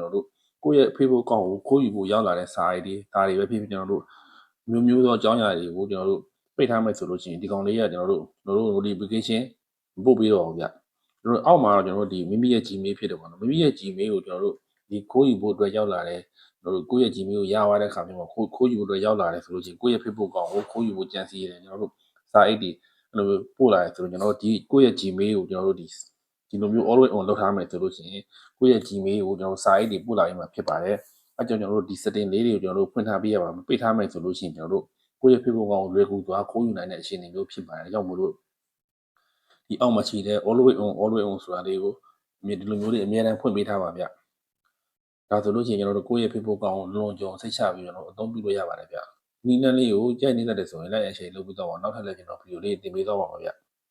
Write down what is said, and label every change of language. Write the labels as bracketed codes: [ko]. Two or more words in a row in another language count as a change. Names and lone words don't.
[my] တော်တို့ကိုယ့်ရဲ့ Facebook အကောင့်ကိုခိုးယူဖို့ရောက်လာတဲ့စာတွေဒါတွေပဲဖြစ်ဖြစ်ကျွန်တော်တို့မျိုးသောအကြောင်းအရာတွေကိုကျွန်တော်တို့ပိတ်ထားမယ်ဆိုလို့ရှိရင်ဒီကောင်လေးကကျွန်တော်တို့ notification ပို့ပြီးတော့ဗျကျွန်တော်အောက်မှာတော့ကျွန်တော်တို့ဒီမိမိရဲ့ Gmail ဖြစ် တယ်ပေါ့နော်မိမိရဲ့ Gmail ကိုကျွန်တော်တို့ဒီခိုးယူဖို့အတွက်ရောက်လာတဲ့ကျွန်တော်တို့ကိုယ့်ရဲ့ Gmail ကိုရသွားတဲ့အခါမျိုးမှာခိုးယူဖို့အတွက်ရောက်လာတယ်ဆိုလို့ရှိရင်ကိုယ့်ရဲ့ Facebook အကောင့်ကိုခိုးယူဖို့ကြံစ ည်ရတယ်ကျွန်တော်တို့စာအိတ်တွေအဲ့လိုပို့လာတယ်ဆိုတော့ကျွန်တော်တို့ဒီကိုယ့်ရဲ့ Gmail ကိုကျွန်တော်တို့ဒီလိုမျိုး [en] always on [my] လုပ်ထားမယ်ဆိုလို့ ရှိရင်ကိုယ့်ရဲ့ Gmail ကိုကျွန်တော်စာအိတ်တွေပို့လာရမှာဖြစ်ပါတယ်အဲကြောင့်ကျွန်တော်တို့ဒီ setting လေးတွေကိုကျွန်တော်တို့ဖွင့်ထားပေးရပါမယ်ပိတ်ထားမယ်ဆိုလို့ရှိရင်ကျွန်တော်တို့ကိုယ့်ရဲ့ Facebook အကောင့်ကိုလွယ်ကူစွာခိုးယူနိုင်တဲ့အခြေအနေမျိုးဖြစ်ပါတယ်အဲကြောင့်မို့လို့ဒီအောက်မှာရှိတဲ့ [en] always on [my] ဆိုတာလေးကိုဒီလိုမျိုးတွေအများအားဖွင့်ပေးထားပါဗျဒါဆိုလို့ရှိရင်ကျွန်တော်တို့ကိုယ့်ရဲ့ Facebook အကောင့်ကိုလွန်ကြုံစိတ်ချပြီးကျွန်တော်တို့အသုံးပြုလို့ရပါတယ်ဗျနီးနှန်းလေးကိုကြိုက်နေတတ်တယ်ဆိုရင် [en] like and share [my] လုပ်ပြီးတော့နောက်ထပ်လည်းကျွန်တော်ဗီဒီယိုလေးတင်ပေးသွားပါမယ်ဗျ